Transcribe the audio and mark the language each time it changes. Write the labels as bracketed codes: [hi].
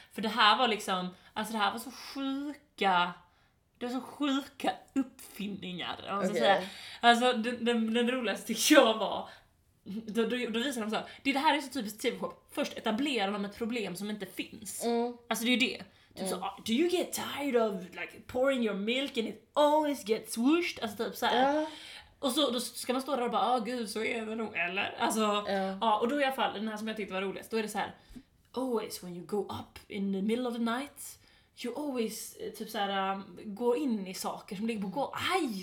[sv] För det här var liksom, alltså det här var så sjuka, det var så sjuka uppfinningar. Alltså, okay. Såhär, alltså den roligaste tycker jag var, Då visar de såhär, det här är så typiskt TV-shop. Först etablerar de ett problem som inte finns. Alltså det är ju det. Typ så, [en] do you get tired of like pouring your milk and it always gets swooshed? [sv] Alltså typ såhär. Och så då ska man stå där och bara, oh, gud så är det nog, eller? Alltså, och då i alla fall, den här som jag tyckte var roligast, då är det så här: [en] always when you go up in the middle of the night, you always [sv] typ såhär gå in i saker som ligger på golvet. Aj!